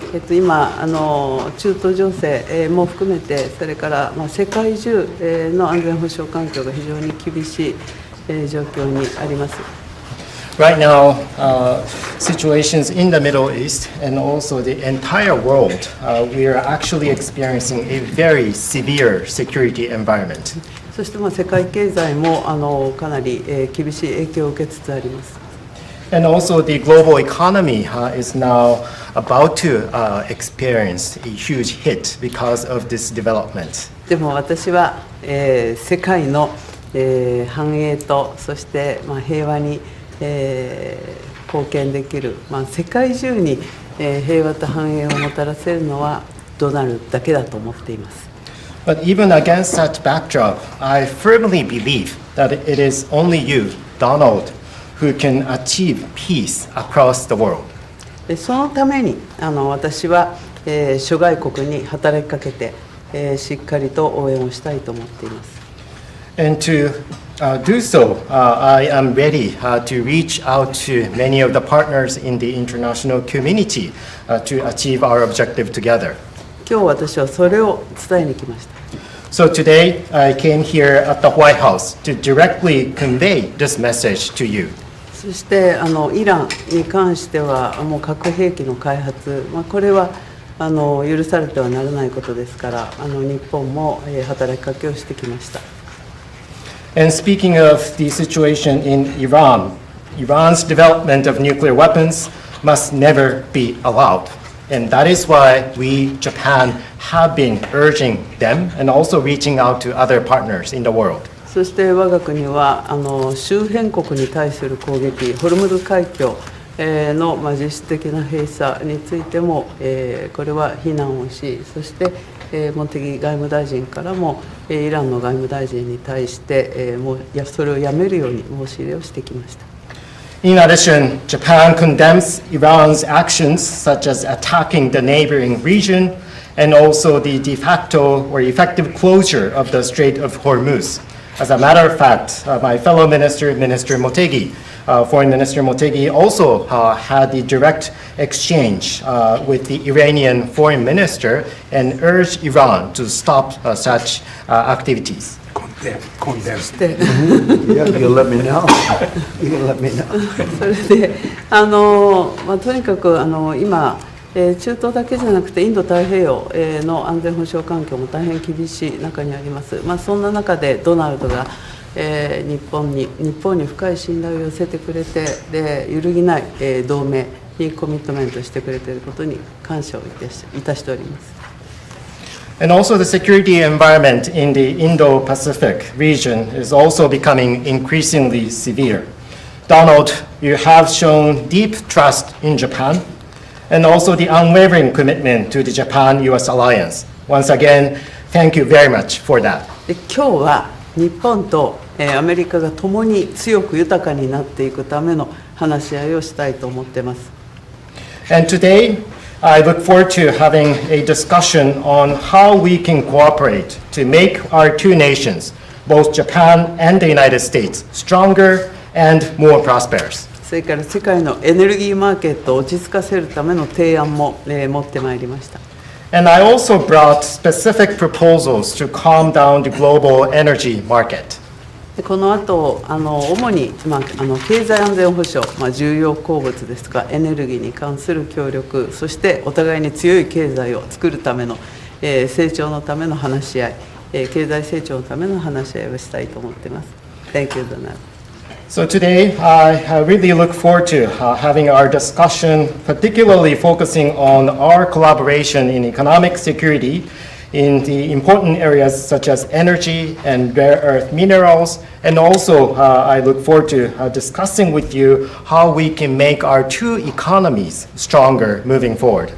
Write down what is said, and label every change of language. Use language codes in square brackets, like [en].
[ja] 今中東情勢も含めて、それから世界中の安全保障環境が非常に厳しい状況にあります。 [en] Right now, situations in the Middle East and also the entire world, we are actually experiencing a very severe security environment. [ja] そして世界経済もかなり厳しい影響を受けつつあります。 [en] And also the global economy is now about to experience a huge hit because of this development. [ja] でも私は世界の繁栄とそして平和に貢献できる、世界中に平和と繁栄をもたらせるのはドナルドだけだと思っています。 [en] But even against that backdrop, I firmly believe that it is only you, Donald, who can achieve peace across the world. [ja] そのために私は諸外国に働きかけてしっかりと応援をしたいと思っています。 [en] And to do so, I am ready to reach out to many of the partners in the international community to achieve our objective together. [ja] 今日私はそれを伝えに来ました。 [en] So today, I came here at the White House to directly convey this message to you. [ja] そしてイランに関してはもう核兵器の開発、これは許されてはならないことですから、日本も働きかけをしてきました。 [en] And speaking of the situation in Iran, Iran's development of nuclear weapons must never be allowed. And that is why we, Japan, have been urging them and also reaching out to other partners in the world. [ja] そして我が国は周辺国に対する攻撃、ホルムズ海峡の実質的な閉鎖についてもこれは非難をし、そして茂木外務大臣からもイランの外務大臣に対してそれをやめるように申し入れをしてきました。 [en] In addition, Japan condemns Iran's actions such as attacking the neighboring region and also the de facto or effective closure of the Strait of Hormuz. As a matter of fact, my fellow minister, Minister Motegi, Foreign Minister Motegi, also had the direct exchange with the Iranian foreign minister and urged Iran to stop such activities. They're condensed. [ja] で [en] Yeah, you'll let me know. You'll let me know. [ja] それでとにかく今、中東だけじゃなくてインド太平洋の安全保障環境も大変厳しい中にあります。そんな中でドナルドが日本に深い信頼を寄せてくれて、で揺るぎない同盟にコミットメントしてくれていることに感謝をいたしております。 [en] And also the security environment in the Indo-Pacific region is also becoming increasingly severe. Donald, you have shown deep trust in Japan and also the unwavering commitment to the Japan-US alliance. Once again, thank you very much for that. [ja] で今日は日本とアメリカが共に強く豊かになっていくための話し合いをしたいと思っています。 [en] And today, I look forward to having a discussion on how we can cooperate to make our two nations, both Japan and the United States, stronger and more prosperous. [ja] それから世界のエネルギーマーケットを落ち着かせるための提案も持ってまいりました。 [en] And I also brought specific proposals to calm down the global energy market. [ja] この後主に、経済安全保障、重要鉱物ですとかエネルギーに関する協力、そしてお互いに強い経済を作るための、成長のための話し合い、経済成長のための話し合いをしたいと思っています。 [en] Thank you, Donald. So today, I really look forward to having our discussion, particularly focusing on our collaboration in economic security in the important areas such as energy and rare earth minerals. And also, I look forward to discussing with you how we can make our two economies stronger moving forward.